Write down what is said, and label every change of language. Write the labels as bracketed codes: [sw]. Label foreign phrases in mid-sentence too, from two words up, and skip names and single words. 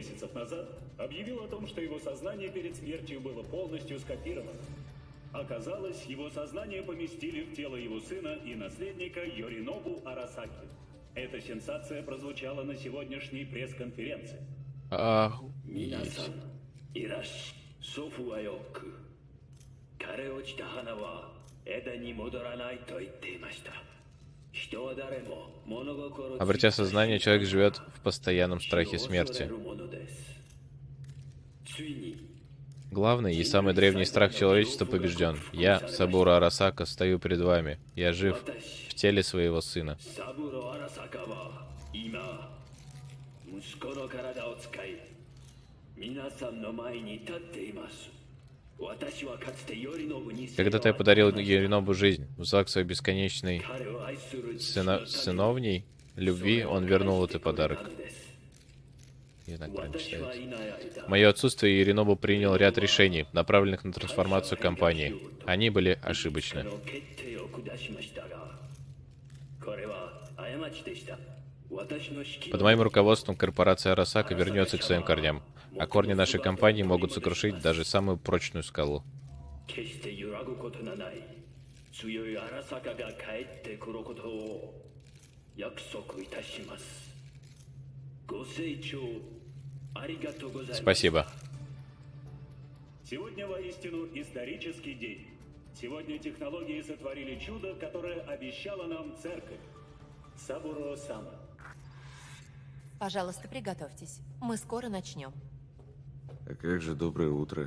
[ru] Месяцев назад объявил о том, что его сознание перед смертью было полностью скопировано. Оказалось, его сознание поместили в тело его сына и наследника Йоринобу Арасаки. Эта сенсация прозвучала на сегодняшней пресс-конференции. Охуеть. [ja] 祖父はよく枯れ落ちた花は枝に戻らないと言っていました。人は誰も物心 [ru] Обретя сознание, человек живет в постоянном страхе смерти. Главный и самый древний страх человечества побежден. Я, Сабура Арасака, стою перед вами. Я жив в теле своего сына. [ja] サブロ・アラサカは今息子の体を使い皆さんの前に立っています。私はかつてヨリノブに [ru] Когда-то я подарил Йоринобу жизнь. В знак своей бесконечной сыновней любви он вернул этот подарок. Не знаю, как правильно читается. В мое отсутствие Йоринобу принял ряд решений, направленных на трансформацию компании. Они были ошибочны. Под моим руководством корпорация Арасака вернется к своим корням, а корни нашей компании могут сокрушить даже самую прочную скалу. [ja] 決して揺らぐことのない強い荒坂が帰ってくることを約束いたします。ご清聴ありがとうございます。 [ru] Спасибо. Сегодня воистину исторический день. Сегодня технологии сотворили чудо, которое обещала нам церковь. Сабуро-сама. Пожалуйста, приготовьтесь. Мы скоро начнем. А как же доброе утро?